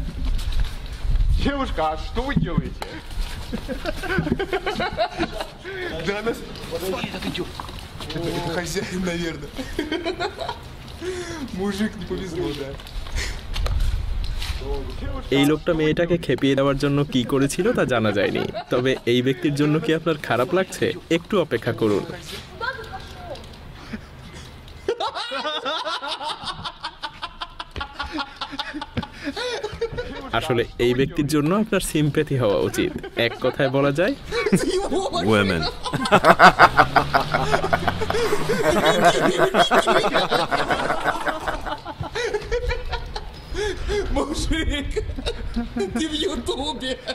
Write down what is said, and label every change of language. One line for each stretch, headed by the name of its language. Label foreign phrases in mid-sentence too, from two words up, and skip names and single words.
Russian: Девушка, а что вы делаете? Да она... Смотри, это идет. Это хозяин, наверное. Мужик, не повезло, да.
Bangla: এই লোকটা মেয়েটাকে খেপিয়ে দেওয়ার জন্য কি করেছিল তা জানা যায়নি, তবে এই ব্যক্তির জন্য কি আপনার খারাপ লাগছে? একটু অপেক্ষা করুন। আসলে এই ব্যক্তির জন্য আপনার সিম্প্যাথি হওয়া উচিত। এক কথায় বলা যায় Women.
Russian: Мужик, ты в Ютубе.